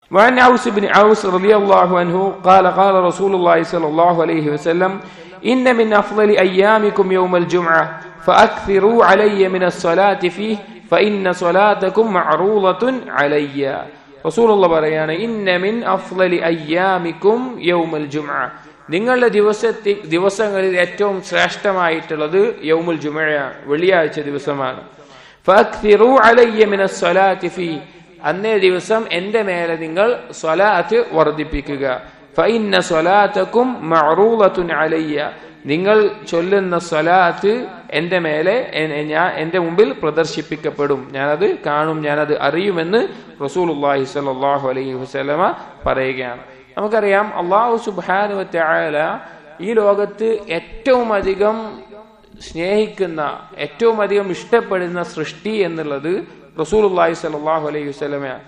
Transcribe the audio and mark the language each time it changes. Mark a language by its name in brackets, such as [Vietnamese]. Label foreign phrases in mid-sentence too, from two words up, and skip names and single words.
[Arabic] وعن عوس بن عوس رضي الله عنه قال قال رسول الله صلى الله عليه وسلم إن من أفضل أيامكم يوم الجمعة فأكثروا علي من الصلاة فيه فإن صلاتكم معروضة علي. رسول الله പറയാണ് إن من أفضل أيامكم يوم الجمعة, [Malayalam] നിങ്ങളുടെ ദിവസങ്ങളിൽ ഏറ്റവും ശ്രേഷ്ഠമായിട്ടുള്ളത് [Arabic] يوم الجمعة, [Malayalam] വെള്ളിയാഴ്ച ദിവസമാണ്. [Arabic] فأكثروا علي من الصلاة فيه, [Malayalam] അന്നേ ദിവസം എന്റെ മേലെ നിങ്ങൾ സ്വലാത്ത് വർദ്ധിപ്പിക്കുക. [Arabic] فإن صلاتكم معروضة علي, [Malayalam] നിങ്ങൾ ചൊല്ലുന്ന സ്വലാത്ത് എന്റെ മേലെ എന്റെ മുമ്പിൽ പ്രദർശിപ്പിക്കപ്പെടും, ഞാനത് കാണും, ഞാനത് അറിയുമെന്ന് റസൂലുള്ളാഹി [Arabic] صلى الله عليه وسلم [Malayalam] പറയുകയാണ്. നമുക്കറിയാം അല്ലാഹു [Arabic] سبحانه وتعالى [Malayalam] ഈ ലോകത്ത് ഏറ്റവും അധികം സ്നേഹിക്കുന്ന, ഏറ്റവും അധികം ഇഷ്ടപ്പെടുന്ന സൃഷ്ടി എന്നുള്ളത് റസൂലുള്ളാഹി [Arabic] صلى الله عليه وسلم.